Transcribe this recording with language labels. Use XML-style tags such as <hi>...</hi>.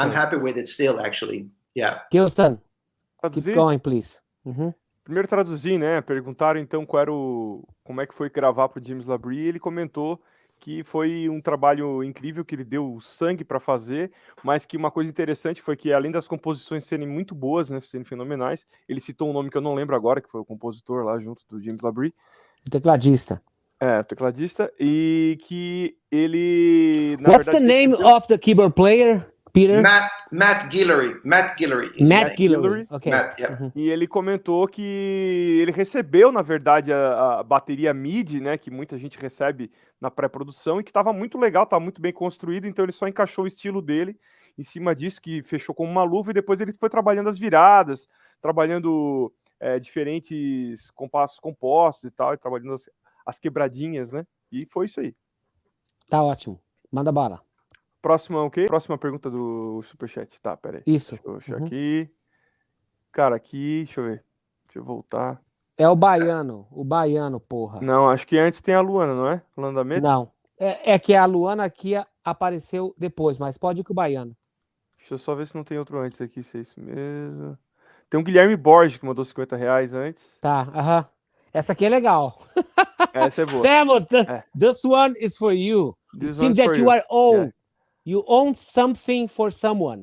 <en>I'm happy with it still, actually. Yeah. Gilson, keep going, please.</en> <pt>Primeiro traduzir, né? Perguntaram então como é que foi gravar pro James Labrie, e ele comentou que foi um trabalho incrível, que ele deu sangue para fazer, mas que uma coisa interessante foi que, além das composições serem muito boas, né, serem fenomenais, ele citou um nome que eu não lembro agora, que foi o compositor lá junto do James Labrie. O tecladista. O tecladista, e que ele...</pt> <en>What's the name of the keyboard player, Peter? Matt Guillory. Matt Guillory. Okay. Matt, yeah.</en> <pt>E ele comentou que ele recebeu, na verdade, a bateria MIDI, né, que muita gente recebe na pré-produção, e que estava muito legal, estava muito bem construído, então ele só encaixou o estilo dele em cima disso, que fechou como uma luva, e depois ele foi trabalhando as viradas, trabalhando diferentes compassos compostos e tal, e trabalhando as quebradinhas, né? E foi isso aí. Tá ótimo. Manda bala. Próxima o quê? Próxima pergunta do Superchat. Tá, pera aí. Isso. Deixa eu achar aqui. Cara, aqui, deixa eu ver. Deixa eu voltar. É o baiano, porra. Não, acho que antes tem a Luana, não é? Luana da Meta? Não. É que a Luana aqui apareceu depois, mas pode ir com o baiano. Deixa eu só ver se não tem outro antes aqui, se é isso mesmo. Tem um Guilherme Borges que mandou R$50 antes. Tá, Essa aqui é legal. Essa é boa.</pt> <en>Samus, this one is for you. It seems that you are old. Yeah. You own something for someone.</en>